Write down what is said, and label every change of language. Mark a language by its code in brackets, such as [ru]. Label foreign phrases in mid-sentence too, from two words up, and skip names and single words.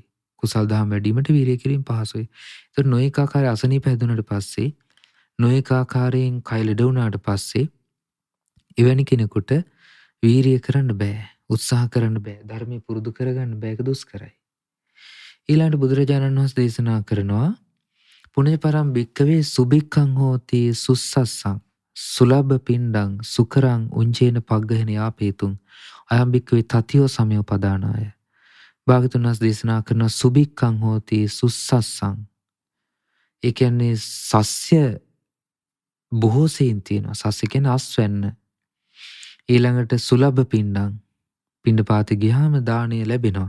[si] කුසල් දහම් වැඩිවීමට වීරිය කිරීම පහසුයි. ඒතර නොඑක ආකාරයේ අසනීප හැදුනට පස්සේ, නොඑක ආකාරයෙන් කය ලෙඩ වුණාට පස්සේ එවැනි කෙනෙකුට වීරිය කරන්න බෑ. උත්සාහ කරන්න බෑ. ධර්මය පුරුදු කරගන්න බෑ. ඒක දුෂ්කරයි. ඊළඟට බුදුරජාණන් වහන්සේ දේශනා කරනවා [pi] පුණ්‍යපරම් භික්කවේ සුභික්ඛං හෝති සුස්සස්සං සුලබ්බ පිණ්ඩං සුකරං උංජේන පග්ගහෙන යාපේතුං අයම් භික්කවේ තතියෝ සමයෝපදානාය. [si] භාගතුන් වහන්සේ දේශනා කරන [pi] සුභික්ඛං හෝති සුස්සස්සං. [si] ඒ කියන්නේ සස්‍ය බොහෝ සෙයින් තියෙනවා. සස්ය කියන්නේ අස්වැන්න. ඊළඟට [pi] සුලබ්බ පිණ්ඩං [si] පිණ්ඩපාතේ ගියාම දාණය ලැබෙනවා.